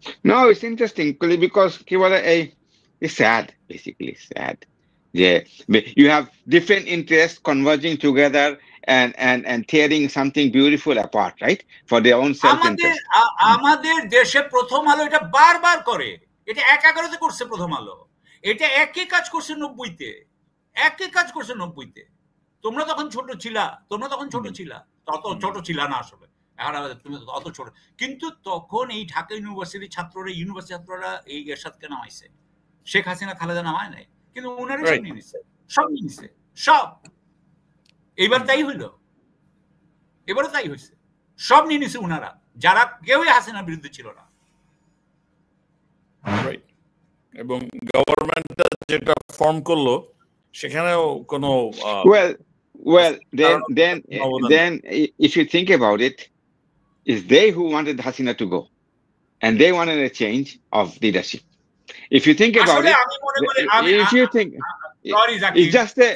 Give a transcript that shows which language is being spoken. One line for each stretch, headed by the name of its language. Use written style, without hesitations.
English: No, it's interesting because it's sad, basically sad. Yeah, you have different interests converging together and tearing something beautiful apart, right? For their own self-interest.
Bangla: আমাদের দেশে প্রথম আলো এটা বারবার করে, এটা 11-তে করছে প্রথম আলো, এটা একই কাজ করছে 90-তে, একই কাজ করছে 90-তে। তোমরা তখন ছোট ছিলা, তত ছোট ছিলা না আসলে, তুমি অত ছোট, কিন্তু তখন এই ঢাকা ইউনিভার্সিটি ছাত্ররা এই এরশাদকে নামাইছে, শেখ হাসিনা খালেদা নামায় নাই, কিন্তু উনারা সব নিয়ে নিছে সব। এইবার তাই হইলো, এবারও তাই হয়েছে, সব নিয়ে নিছে উনারা, যারা কেউই হাসিনার বিরুদ্ধে ছিল না। এবং গভর্নমেন্টটা যেটা ফর্ম করলো সেখানেও কোনো
English: well then if you think about it, it's they who wanted Hasina to go and they wanted a change of leadership. If you think about it, if you think it's just